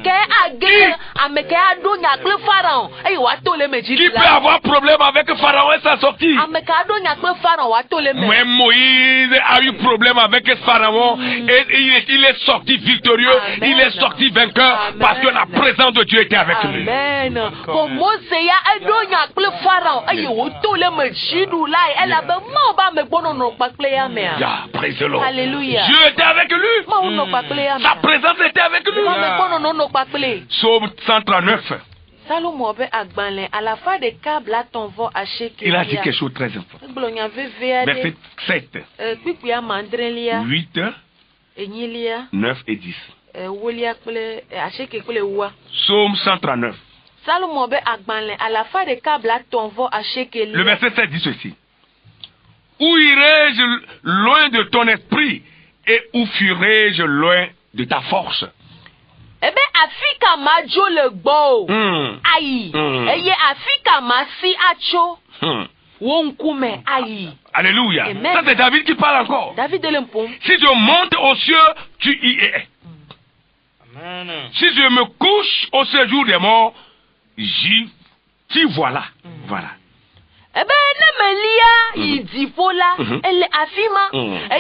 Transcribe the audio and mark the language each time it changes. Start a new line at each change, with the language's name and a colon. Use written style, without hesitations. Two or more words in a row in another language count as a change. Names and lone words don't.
French: Qui peut avoir problème avec Pharaon et sa sortie? Mais Moïse a eu problème avec Pharaon et il est sorti victorieux. Amen. Il est sorti vainqueur. Amen. Parce que la présence de Dieu était avec lui. Amen.
English: Praise the Lord.
French: Alléluia. Dieu était avec lui. Sa présence était avec lui. Psaume 139. Il a dit quelque chose de très important. Verset 7, 8, 9 et 10. Psaume 139. Le verset 7 dit ceci. Où irai-je loin de ton esprit et où fuirai-je loin de ta force? Afrika majo le gbo ayi eye Afrika masi acho wonkume ayi. Alléluia. Ça c'est David qui parle encore. David si je monte aux cieux, tu y es. Amen. Si je me couche au séjour des morts, t'y voilà. Voilà. Il dit voilà, elle affirme,